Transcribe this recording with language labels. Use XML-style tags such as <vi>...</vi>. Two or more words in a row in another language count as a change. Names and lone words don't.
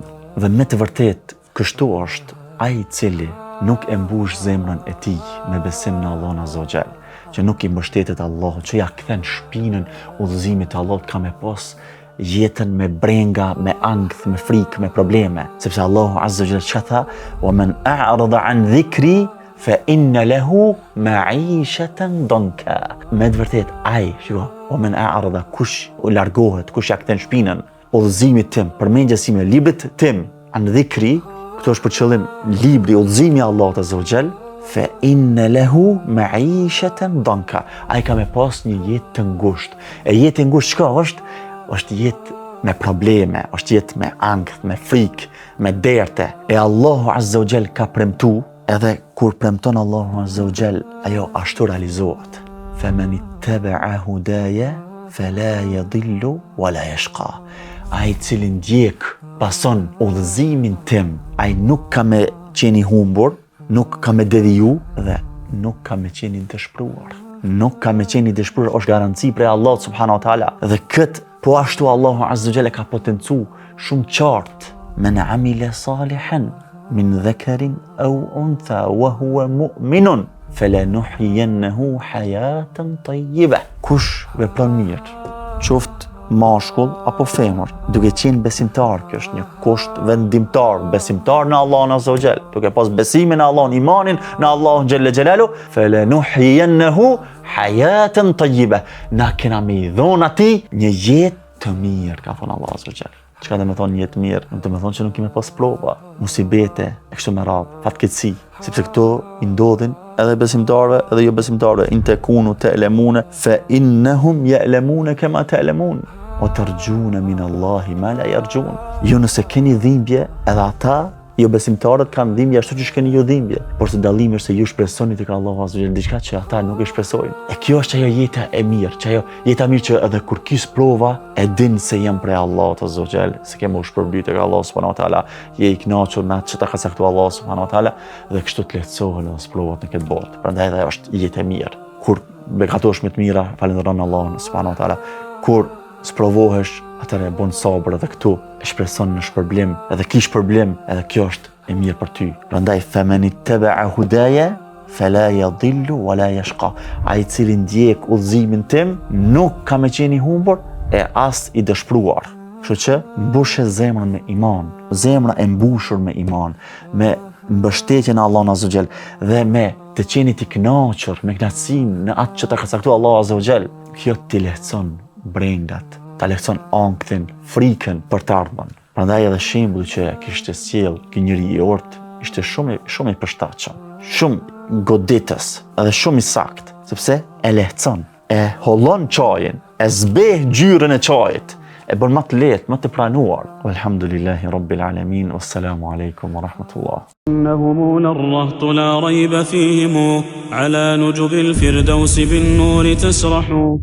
<sq>Dhe me të vërtet kështu është ai i cili nuk e mbush zemrën e tij me besim në Allahun</sq> <ar>عز وجل,</ar> <sq>që nuk i mbështetet Allahut, që ja kthen shpinën udhëzimit të Allahut, ka me pas jetën me brenga, me ankth, me frikë, me probleme. Sepse Allahu</sq> <ar>عز وجل</ar> <sq>çka tha:</sq> <ar>ومن أعرض عن ذكري فإن له معيشة ضنكا.</ar> <sq>Me të vërtet ai, shiko,</sq> <ar>ومن أعرض,</ar> <sq>kush u largohet, kush ja kthen shpinën udhëzimit tim, përmendjes sime, librit tim,</sq> <ar>عن ذكري,</ar> <sq>këto është për qëllim libri, udhëzimi i Allahut</sq> <ar>عز وجل, فإن له معيشة ضنكا.</ar> <sq>Ai ka me pas një jetë të ngushtë. E jetë e ngushtë çka është? Është jetë me probleme, është jetë me ankth, me frikë, me derte. E Allahu</sq> <ar>عز وجل</ar> <sq>ka premtu, edhe kur premton Allahu</sq> <ar>عز وجل,</ar> <sq>ajo ashtu realizohet.</sq> <ar>فمن اتبع هداي فلا يضل ولا يشقى.</ar> <sq>Ai cili ndjek, pason udhëzimin tim, ai nuk ka me qeni humbur, nuk ka me deviju dhe nuk ka me qeni dëshpëruar. Nuk ka me qeni dëshpëruar, është garanci prej Allahut</sq> <ar>سبحانه وتعالى.</ar> <sq>Dhe këtë po ashtu Allahu</sq> <ar>عز وجل</ar> <sq>ka potencu shumë qartë:</sq> <ar>من عمل صالحا من ذكر أو أنثى وهو مؤمن فلنحيينه حياة طيبة.</ar> <sq>Kush vepron mirë, qoftë mashkull apo femër, duke qenë besimtar, kjo është një kusht vendimtar, besimtar në Allahun</sq> <ar>عز وجل,</ar> <sq>duke pas besimin në Allahun, imanin në Allahun</sq> <ar>جل جلاله, فلنحيينه حياة طيبة.</ar> <sq>Na kena me i dhon atij një jetë të mirë, ka thonë Allahu</sq> <ar>عز وجل.</ar> <sq>Çka do të thonë një jetë mirë? Do të thonë që nuk kemi pas prova, musibete, e kështu me radhë, fatkeqësi, sepse këto i ndodhin edhe besimtarëve edhe jo besimtarëve.</sq> <ar>إن تكونوا تألمون فإنهم يألمون كما تألمون وترجون من الله ما لا يرجون.</ar> <sq>Ju nëse keni dhimbje, edhe ata Jo besimtarët kanë dhimbje ashtu që keni ju dhimbje, por se dallimi është se ju shpresoni tek Allahu</sq> <ar>عز وجل</ar> <sq>diçka që ata nuk e shpresojnë. E kjo është ajo jeta e mirë, që ajo jeta e mirë që edhe kur ki sprova e din se jam prej Allahut</sq> <ar>عز وجل,</ar> <sq>se kemë u shpërblyt tek Allahu</sq> <ar>سبحانه وتعالى,</ar> <sq>je i kënaqur me atë që ta ka caktuar Allahu</sq> <ar>سبحانه وتعالى</ar> <sq>dhe kështu të lehtësohen edhe sprovat në këtë botë. Prandaj ajo është jetë e mirë. Kur bekatosh me të mira, falenderon Allahun</sq> <ar>سبحانه وتعالى.</ar> <sq>Kur sprovohesh, atëherë bën sabër edhe këtu e shpreson në shpërblim, edhe ki shpërblim, edhe kjo është e mirë për ty.</sq> <ar>Prandaj فمن اتبع هداي فلا يضل ولا يشقى.</ar> <sq>Ai i cili ndjek udhëzimin tim nuk ka me qenë i humbur e as i dëshpëruar. Kështu që mbushe zemrën me iman, zemra e mbushur me iman, me mbështetjen e Allahut</sq> <ar>عز وجل</ar> <sq>dhe me të qenit i kënaqur me kënaqësinë në atë që ta ka caktuar Allahu</sq> <ar>عز وجل.</ar> <sq>Kjo t'i lehtëson brendat, ta lehtëson anktin, frikën për të ardhmen. Prandaj edhe shembulli që kishte sjell ky njeri i ort ishte shumë i përshtatshëm, shumë goditës edhe shumë i saktë, sepse e lehtëson, e hollon çajin, e zbeh gjyrën e çajit, e bën më të lehtë, më të pranuar.</sq> <ar>الحمد لله رب العالمين والسلام عليكم ورحمة الله. إنهم للرهط لا ريب فيهم على نجب الفردوس بالنور تسرح</ar>